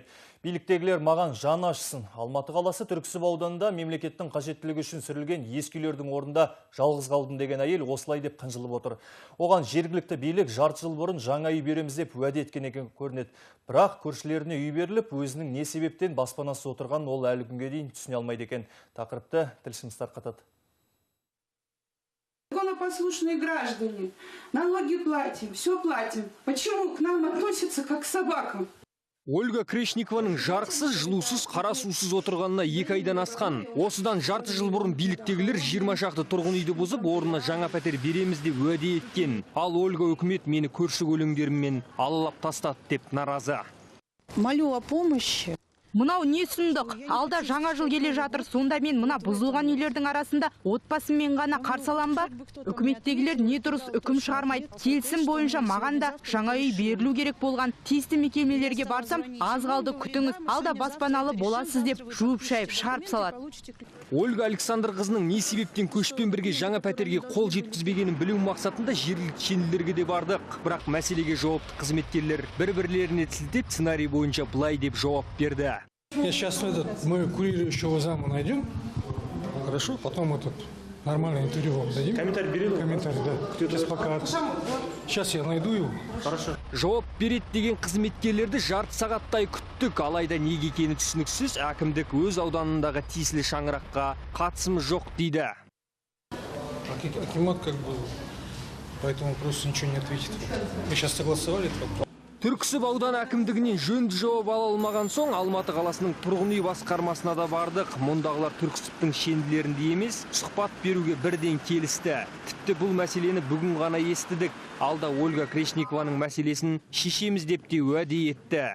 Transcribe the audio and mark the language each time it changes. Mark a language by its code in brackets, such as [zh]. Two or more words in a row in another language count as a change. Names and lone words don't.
[kk] Биліктегілер маған жаны ашысын. Алматы қаласы Түрксіб ауданында мемлекеттің қажеттілігі үшін сүрілген ескі үйлердің орнында жалғыз қалдым деген әйел осылай деп қынжылып отыр. Оған жергілікті билік жарты жыл бұрын жаңа үй береміз деп уәде еткен екен көрінеді. Бірақ көршілеріне үй беріліп, өзінің не себептен баспанасыз отырған ол әлі күнге дейін түсіне алмайды екен. Тақырыпты тілшіміз тарқатады. [ru] Законопослушные граждане, налоги платим, все платим. Почему к нам относятся как к собакам? [kk] Ольга Крешникованың жарықсыз, жылусыз, қарасусыз отырғанына 2 айдан асқан. Осыдан жарты жыл бұрын биліктегілер 20 шақты тұрғын үйді бұзып, орнына жаңа пәтер береміз деп уәде еткен. Ал Ольга үкімет мені көрші көлеңдеріммен алалап тастады деп наразы. [ru] Молю о помощи. [kk] Мынау не сұмдық? Алда жаңа жыл келе жатыр, сонда мен мына бұзылған үйлердің арасында отбасыммен ғана қарсы алам ба? Үкіметтегілер не дұрыс үкім шығармайды. Келісім бойынша маған да жаңа үй берілу керек болған. Тиісті мекемелерге барсам, аз қалды күтіңіз, алда баспаналы боласыз деп жуып шайып шығарып салады. Ольга Александр қызының не себептен көшпен бірге жаңа пәтерге қол жеткізбегенін білу мақсатында жергілікті шенелерге де бардық. Бірақ мәселеге жауапты қызметкерлер бір-бірлеріне сілтеп сценарий бойынша былай деп жауап берді. [ru] Сейчас мы курирующего зама найдем, хорошо, потом нормальное интервью вам дадим. Комментарий берем? Комментарий, да. Сейчас пока. Сейчас я найду его. Хорошо. [kk] Жауап берет деген қызметкерлерді жарты сағаттай күттік, алайда неге екені түсініксіз, әкімдік өз ауданындағы тиесілі шаңыраққа қатысым жоқ дейді. [ru] Акимат по этому вопросу ничего не ответит. Мы сейчас согласовали. [kk] Түрксіб ауданы әкімдігінен жөнді жауап ала алмаған соң Алматы қаласының тұрғын үй басқармасына да бардық. Мұндағылар Түрксібтің шенділерінде емес, сұхбат беруге бірден келісті. Тіпті бұл мәселені бүгін ғана естідік. Алда Ольга Крешникованың мәселесін шешеміз деп те уәде етті.